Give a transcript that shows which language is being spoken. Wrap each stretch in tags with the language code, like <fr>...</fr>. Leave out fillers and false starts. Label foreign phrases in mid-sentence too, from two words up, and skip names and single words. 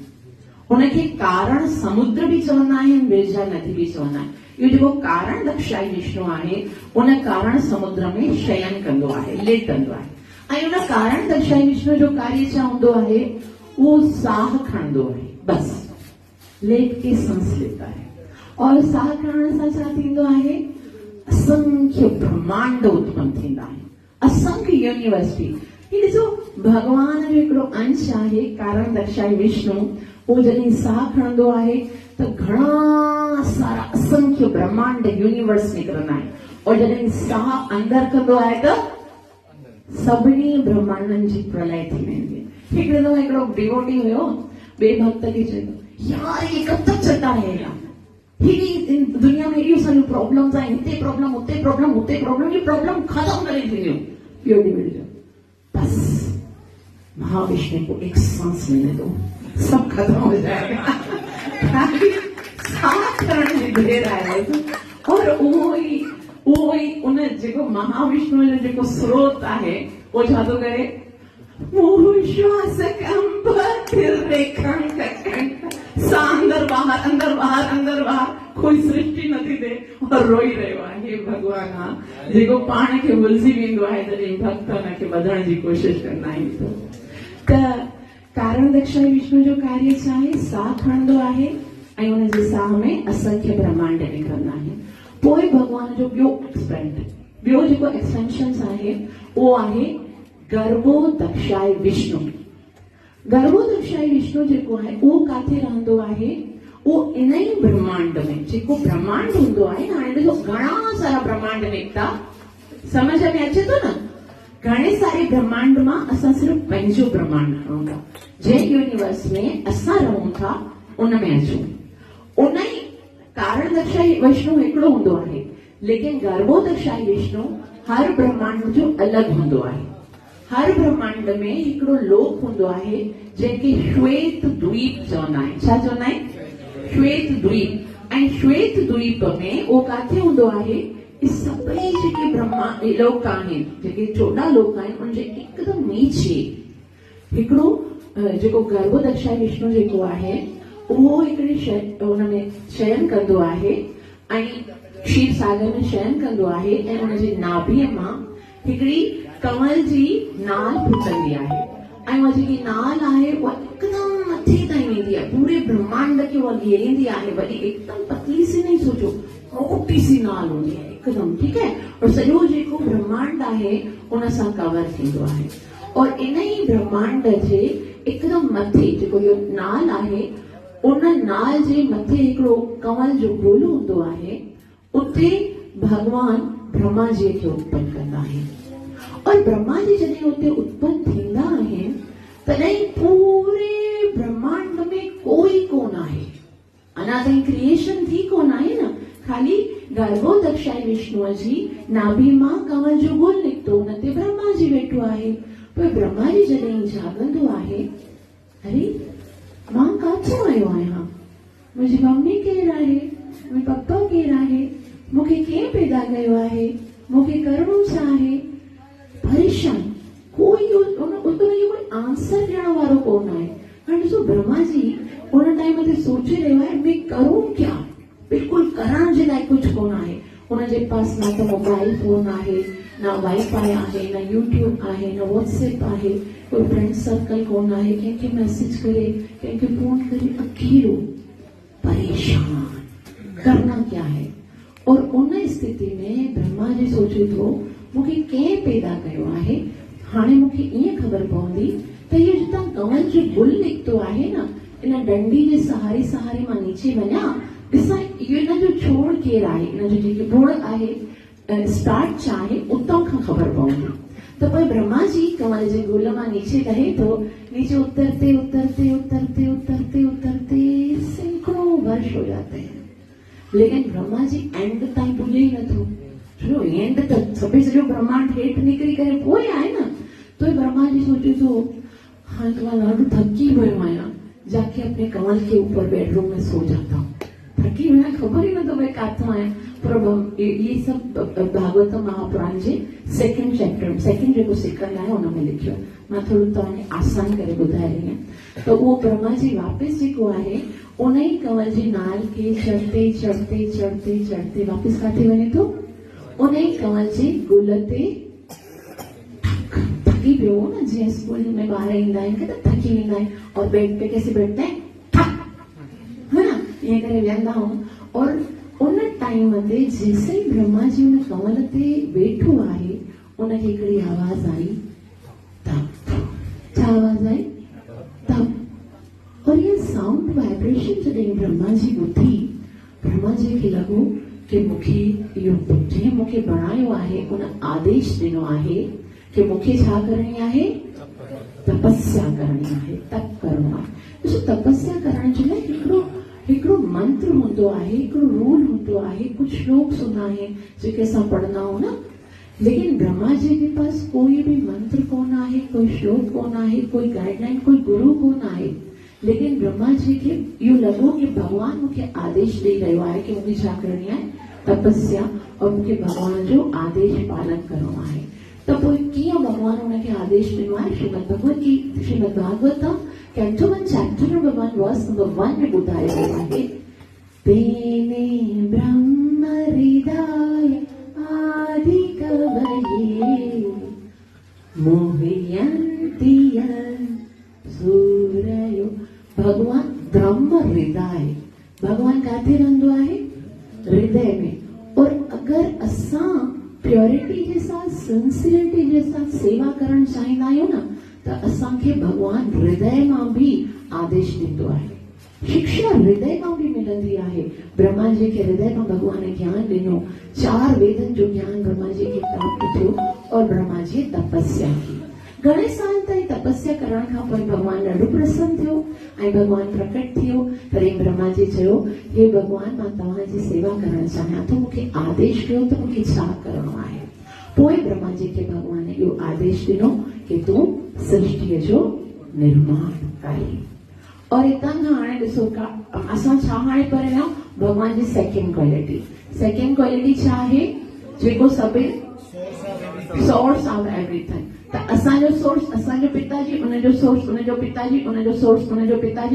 <sd>उनखे कारण समुद्र भी चवंदा आहिनि, विरजा नदी भी चवंदा आहिनि। इहो जेको कारण दक्षाई विष्णु आहे, उन कारण समुद्र में शयन कंदो आहे, लेटंदो आहे। ऐं उन कारण दक्षाई विष्णु जो कार्य छा हूंदो आहे? उहो साह खणंदो आहे,</sd> <hi>बस लेट के सांस लेता है।</hi> <sd>और साह खणण सां छा थींदो आहे? असंख्य ब्रह्मांड उत्पन्न थींदा आहिनि, असंख्य यूनिवर्सिटी। ही ॾिसो, भगवान जो हिकिड़ो अंश आहे कारण दक्षाई विष्णु। उहो जॾहिं साह खणंदो आहे त घणा सारा असंख्य ब्रह्मांड यूनिवर्स निकिरंदा आहिनि, और जॾहिं साह अंदरि कंदो आहे त सभिनी ब्रह्मांडनि जी प्रलय थी वेंदी। हिकिड़े दफ़ो हिकिड़ो डिवोटी हुयो, ॿिए भक्त खे चयो,</sd> <hi>यार ये कब तक चलता रहेगा,</hi> <sd>ही दुनिया में एॾियूं सारियूं प्रॉब्लम्स आहिनि, हिते प्रॉब्लम, उते प्रॉब्लम, उते प्रॉब्लम, ये प्रॉब्लम खत्म करे थींदियूं। ॿियो डिवोटी चयो,</sd> <hi>बस महाविष्णु को एक सांस लेने दो, सब खत्म हो जाएगा।</hi> <sd>सांस खणण जी देर आहे। और उहो ई उन जेको महाविष्णु जो जेको स्रोत आहे, उहो छा थो करे? श्वास कंप सा अंदर बाहर, अंदर बाहर, अंदर बाहर, कोई सृष्टि नथी थे और रोई रहियो आहे। भगवान आहे जेको पाण खे भुलिजी वेंदो आहे जॾहिं भक्त हुनखे वधण जी कोशिशि कंदा आहिनि। त कारण दक्षाई विष्णु जो कार्य छा आहे? साह खणंदो आहे ऐं उनजे साह में असंख्य ब्रह्मांड निकिरंदा आहिनि। पोइ भगवान जो ॿियो जेको एक्सटेंशन आहे, उहो आहे गर्भो दक्षाई विष्णु। गर्भो दक्षाई विष्णु जेको आहे, उहो काथे रहंदो आहे? उहो इन ई ब्रह्मांड में, जेको ब्रह्मांड हूंदो आहे। हाणे ॾिसो, घणा सारा ब्रह्मांड निकिता, समझ में अचे थो न? घणे सारे ब्रह्मांड में असां सिर्फ पंहिंजो ब्रह्मांड खणूं था। जंहिं यूनिवर्स में असां रहूं था उन में अचूं। उन ई कारणदर्शाई विष्णु हिकिड़ो हूंदो आहे, लेकिन गर्भोदर्शाई विष्णु हर ब्रह्मांड जो अलग हूंदो आहे। हर ब्रह्मांड में हिकिड़ो लोक हूंदो आहे जंहिंखे श्वेत द्वीप चवंदा आहिनि। छा चवंदा आहिनि? श्वेत द्वीप। ऐं श्वेत द्वीप में उहो काथे हूंदो आहे? सभई जेके ब्रह्मा लोक आहिनि, जेके 14 लोक आहिनि, उनजे हिकदमि नीचे हिकिड़ो जेको गर्भोदर्शाई विष्णु जेको आहे उहो हिकिड़े उनमें शयन कंदो आहे ऐं क्षीर सागर में शयन कंदो आहे ऐं उनजे नाभीअ मां हिकिड़ी कमल जी नाल फुटंदी आहे ऐं उहा जेकी नाल आहे उहा हिकदमि मथे ताईं वेंदी आहे, पूरे ब्रह्मांड खे उहा घेरींदी आहे। वरी हिकदमि</sd> <hi>पतली सी नहीं सोचो,</hi> <sd>मोटी सी नाल हूंदी आहे हिकदमि, ठीकु है। और सॼो जेको ब्रह्मांड आहे उन सां कवर थींदो आहे। और इन ई ब्रह्मांड जे हिकदमि मथे जेको इहो नाल आहे, उन नाल जे मथे हिकिड़ो कमल जो गुल हूंदो आहे। उते भगवान ब्रह्मा जी खे उत्पन्न कंदा आहिनि। और ब्रह्मा जी जॾहिं उते उत्पन्न थींदा आहिनि तॾहिं पूरे ब्रह्मांड में कोई कोन आहे, अञा ताईं क्रिएशन थी कोन आहे न। खाली गर्भोदर्शाई विष्णुअ जी नाभि मां कमल जो गुल निकितो, उन ते ब्रह्मा जी वेठो आहे। पर ब्रह्मा जी जॾहिं जाॻंदो आहे, अरे मां काथो आयो आहियां, मुंहिंजी मम्मी केरु आहे, मुंहिंजो पप्पा केरु आहे, मूंखे कीअं पैदा कयो आहे, मूंखे करिणो छा आहे। परेशान, कोई कोई आंसर ॾियण वारो कोन आहे। हाणे ॾिसो ब्रह्मा जी उन टाइम ते सोचे रहियो आहे</sd> <hi>मैं करूं क्या,</hi> <sd>बिल्कुलु करण जे लाइ कुझु कोन आहे। उनजे पास ना त</sd> <en>mobile phone</en> <sd>आहे, ना वाईफाई आहे, ना यूट्यूब आहे, ना व्हाट्सएप आहे, कोई</sd> <en>friend circle</en> <sd>कोन आहे, कंहिंखे मैसेज करे, कंहिंखे फोन करे, अकेलो परेशान,</sd> <hi>करना क्या है।</hi> <sd>और उन स्थिति में ब्रह्मा जी सोचे थो मूंखे कंहिं पैदा कयो आहे, हाणे मूंखे ईअं ख़बर पवंदी त इहो जितां कमल जो गुल निकितो आहे न, इन डंडी जे सहारे सहारे मां नीचे वञा, ॾिसां इहो इन जो छोड़ केरु आहे, इन जो जेकी बुड़ आहे, स्टार्ट छा आहे, उतां खां ख़बर पवंदी। तो पर ब्रह्मा जी कमल जे गुल मां नीचे लहे तो,</sd> <hi>नीचे उतरते उतरते उतरते उतरते उतरते सैकड़ों वर्ष हो जाते हैं, लेकिन</hi> <sd>ब्रह्मा जी एंड ताईं पुॼे ई नथो। छो एंड त सभई सॼो ब्रह्मांड हेठि निकिरी करे पोइ आहे न। तो ब्रह्मा जी सोचे थो</sd> <hi>हाँ तो मैं</hi> <sd>ॾाढो थकी पियो आहियां,</sd> <hi>जाके अपने कमल के ऊपर बेडरूम में सो जाता हूँ।</hi> <sd>थकी मैं खबर ही न तो मैं काथो आहियां। पर ये सब भागवत महापुराण जे</sd> <en>second chapter,</en> <sd>सेकंड जेको सेकंड आहे उन में लिखियो। मां थोरो तव्हांखे आसान करे ॿुधाए रही आहियां। तो उहो ब्रह्मा जी वापसि जेको आहे उन ई कमल जी नाल</sd> <hi>के चढ़ते चढ़ते चढ़ते चढ़ते</hi> <sd>वापसि काथे वञे थो, उन ई कमल जे गुल ते थकी पियो न। जीअं स्कूल में ॿार ईंदा आहिनि त थकी वेंदा आहिनि</sd> <hi>और बेड पे कैसे बैठते हैं, है ना,</hi> <sd>ईअं करे वेहंदा आहियूं। और उन टाइम ते जेसि ब्रह्मा जी उन कमल ते वेठो आहे, उनखे हिकिड़ी आवाज़ आई, तप। छा आवाज़ आई? तप। और ये साउंड वाइब्रेशन जॾहिं ब्रह्मा जी ॿुधी, ब्रह्मा जी खे लॻो कि मूंखे इहो जंहिं मूंखे बणायो आहे उन आदेश ॾिनो आहे कि मूंखे छा करणी आहे, तपस्या करणी आहे, तप करणो आहे। ॾिसो तपस्या करण जे लाइ हिकिड़ो मंत्र हूंदो आहे, हिकिड़ो रूल हूंदो आहे, कुझु श्लोक्स हूंदा आहिनि जेके असां पढ़ंदा आहियूं न। लेकिन ब्रह्मा जी</sd> <hi>के पास</hi> <sd>कोई भी मंत्र कोन आहे, कोई श्लोक कोन आहे, कोई गाइडलाइन, कोई गुरु कोन आहे। लेकिन ब्रह्मा जी खे इहो लॻो कि भगवान मूंखे आदेश ॾेई रहियो आहे कि मूंखे छा करणी आहे, तपस्या, और मूंखे भगवान जो आदेश पालन करणो आहे। त पोइ कीअं भगवान उनखे आदेश ॾिनो आहे? श्रीमद भागवतम कैंटो 1</sd> <en>chapter number</en> <sd>1</sd> <en>verse number</en> <sd>1 में ॿुधायो वियो आहे,</sd> <sa>तेने ब्रह्म हृदय आदि कवये मोहयन्ति सूरयो।</sa> <sd>भगवान ब्रह्म हृदय, भगवान काथे रहंदो आहे? हृदय में। और अगर असां</sd> <hi>प्योरिटी के साथ, सिंसियरिटी के साथ</hi> <sd>सेवा करण चाहींदा आहियूं न, त असांखे भगवान हृदय मां भी आदेश ॾींदो आहे। शिक्षा हृदय मां भी मिलंदी आहे। ब्रह्मा जी के हृदय मां भगवान ज्ञान ॾिनो, 4 वेदन जो ज्ञान ब्रह्मा जी खे प्राप्त थियो और ब्रह्मा ब्रह्माजीअ तपस्या की। घणे साल ताईं तपस्या करण खां पोइ भॻवान ॾाढो प्रसन्न थियो ऐं भॻवान प्रकट थियो। तॾहिं ब्रह्माजी चयो, हे भॻवान, मां तव्हांजी सेवा करणु चाहियां थो, मूंखे आदेश कयो त मूंखे छा करणो आहे। पोइ ब्रह्माजी खे भॻवान इहो आदेश ॾिनो कि तूं सृष्टिअ जो निर्माण करी। और हितां खां हाणे ॾिसो असां छा हाणे पढ़िया भॻवान जी सेकेंड क्वालिटी छा आहे, जेको सभिनी</sd> <en>source of everything.</en> <sd>त असांजो सोर्स असांजो पिताजी, उनजो सोर्स उनजो पिताजी, उनजो सोर्स उनजो पिताजी।</sd>